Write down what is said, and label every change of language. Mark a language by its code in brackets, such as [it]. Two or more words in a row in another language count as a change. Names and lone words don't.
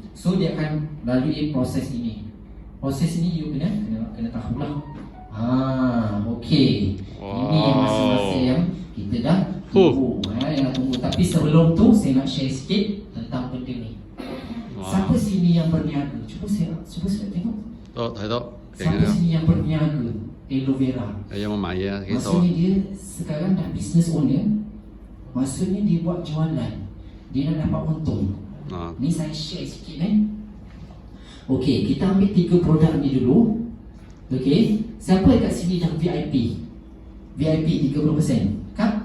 [ms] So dia akan lalui proses ini. Proses ini you kena tahulah. Okay. Ini masa-masa yang kita dah tunggu. Yang tunggu. Tapi sebelum tu saya nak share sikit tentang benda ni. Siapa sini yang berniaga? Cuba saya tengok. [vi] Thấy đó. [ms] Siapa sini yang berniaga aloe vera? Yang mau [yue] 買嘢幾多？ [ms] Maksudnya dia sekarang dah [en] business owner. [ms] Maksudnya dia buat jualan. Dia nak dapat untung. Ni saya share sikit Okay, kita ambil 3 produk ni dulu. Okay, siapa kat sini dah VIP? VIP 30%, kan?